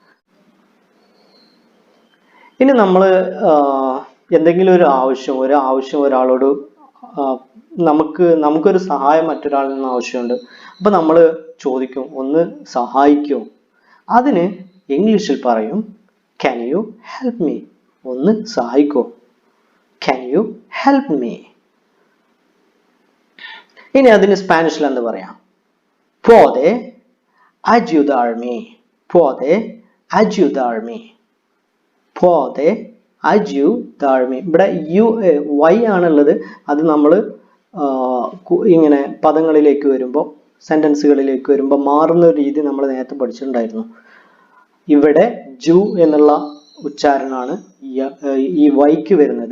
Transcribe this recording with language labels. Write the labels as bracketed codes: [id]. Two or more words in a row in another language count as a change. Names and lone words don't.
[ml] ഇനി നമ്മൾ എന്തെങ്കിലും ഒരു ആവശ്യം ഒരാളോട് നമുക്കൊരു സഹായം മറ്റൊരാളിൽ നിന്ന് ആവശ്യമുണ്ട്. അപ്പൊ നമ്മൾ ചോദിക്കും, ഒന്ന് സഹായിക്കോ? അതിന് ഇംഗ്ലീഷിൽ പറയും [en] can you help me, [ml] ഒന്ന് സഹായിക്കോ, [en] can you help me. [ml] ഇനി അതിന് സ്പാനിഷിൽ എന്താ പറയാം? [es] puede ayudarme, puede ayudarme, puede ayudarme. [ml] ഇവിടെ y ആണുള്ളത്. അത് നമ്മൾ ഇങ്ങനെ പദങ്ങളിലേക്ക് വരുമ്പോൾ, സെന്റൻസുകളിലേക്ക് വരുമ്പോൾ മാറുന്ന ഒരു രീതി നമ്മൾ നേരത്തെ പഠിച്ചിട്ടുണ്ടായിരുന്നു. ഇവിടെ ജു എന്നുള്ള ഉച്ചാരണമാണ് ഈ വൈക്ക് വരുന്നത്.